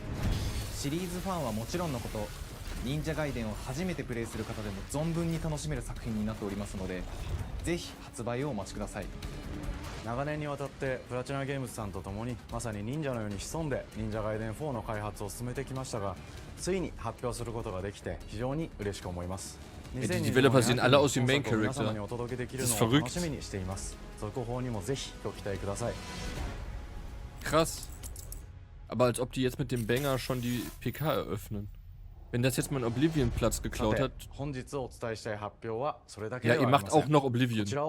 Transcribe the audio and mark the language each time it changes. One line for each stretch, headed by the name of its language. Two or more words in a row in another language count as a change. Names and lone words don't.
Japanese: シリーズファンはもちろんのこと、忍者ガイデンを初めてプレイする方でも存分に楽しめる作品になっておりますので、ぜひ発売をお待ちください。長年にわたってプラチナゲームズさんと共にまさに忍者のように潜んで忍者ガイデン4の開発を進めてきましたが、ついに発表することができて非常に嬉しく思います。
German: Die Developer sehen alle aus wie
English: Main Character.
German: Das ist verrückt. Krass. Aber als ob die jetzt mit dem Banger schon die PK eröffnen. Wenn das jetzt mal einen Oblivion-Platz geklaut hat. Ja, ihr macht auch noch Oblivion.